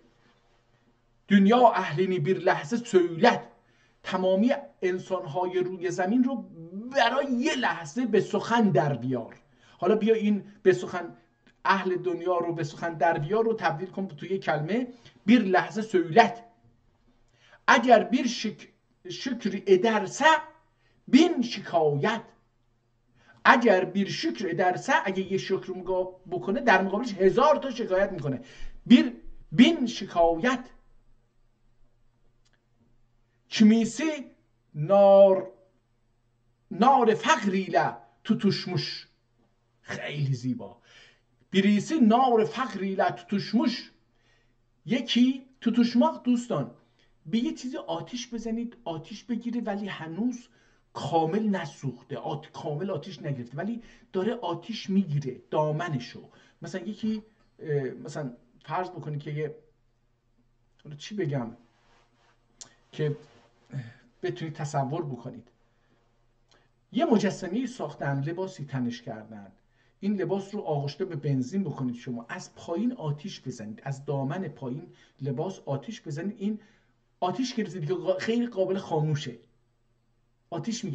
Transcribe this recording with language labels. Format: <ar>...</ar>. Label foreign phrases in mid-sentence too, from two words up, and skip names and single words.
<tr>dünya ehlini bir lahza söylet,</tr> <fa>تمامی انسانهای روی زمین رو برای یه لحظه به سخن در بیار. حالا بیا این به سخن، اهل دنیا رو به سخن در بیار رو تبدیل کن توی کلمه</fa> <tr>bir lahza söylet. eğer bir şükür ederse bin şikayet. eğer bir şükür ederse,</tr> <fa>اگه یه شکر بکنه در مقابلش 1000 تا شکایت میکنه.</fa> <tr>bin şikayet. kimisi nar fakriyle tutuşmuş.</tr> <fa>خیلی زیبا.</fa> <tr>birisi nar fakriyle tutuşmuş.</tr> <fa>یکی tutuşmak دوستان، به یه چیزی آتیش بزنید آتیش بگیره ولی هنوز کامل نسوخته، کامل آتیش نگرفته ولی داره آتیش میگیره دامنشو. مثلا یکی مثلا فرض بکنید که یه، چی بگم که بتونید تصور بکنید، یه مجسمه ساختن، لباسی تنش کردن، این لباس رو آغشته به بنزین بکنید، شما از پایین آتیش بزنید، از دامن پایین لباس آتیش بزنید، این آتیش گرفته دیگه، خیلی قابل خاموشه، آتیش میگه.</fa>